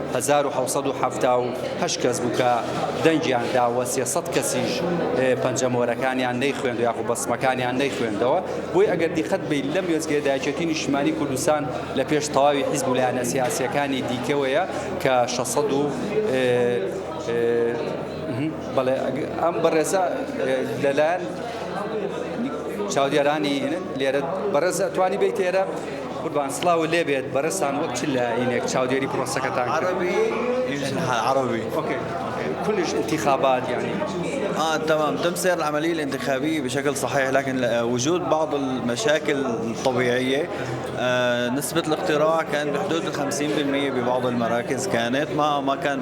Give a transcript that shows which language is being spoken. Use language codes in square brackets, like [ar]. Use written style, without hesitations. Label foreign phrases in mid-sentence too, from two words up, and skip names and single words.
[ckb] 1970 کەس بوو کە دەنگیاندا وە 300 کەسیش پەنجەمەوەرەکانیان نەیخوێندەوە یاخود بەسمەکانیان نەیخوێندەوە بۆی ئەگەر دیقەت بی لەم وێزگەیەدا یەکێتی نیشتمانی کوردستان لە پێش تەواوی حیزب و لایەنە سیاسیەکانی دیکەوەیە کە 600 بەڵێ ئەم بەڕێزە لەلایەن چاودێرانی لێرە بەڕێز ئەتوانی بیت ئێرە قوربان سڵاو لێبێت بەڕێستان وەک چ لە عینێک چاودێری پرۆسەکەتان [ar] عربي اوكي كلش انتخابات يعني تمام تم سير العملية الانتخابية بشكل صحيح لكن وجود بعض المشاكل الطبيعية نسبة الاقتراع كان بحدود 50% ببعض المراكز كانت ما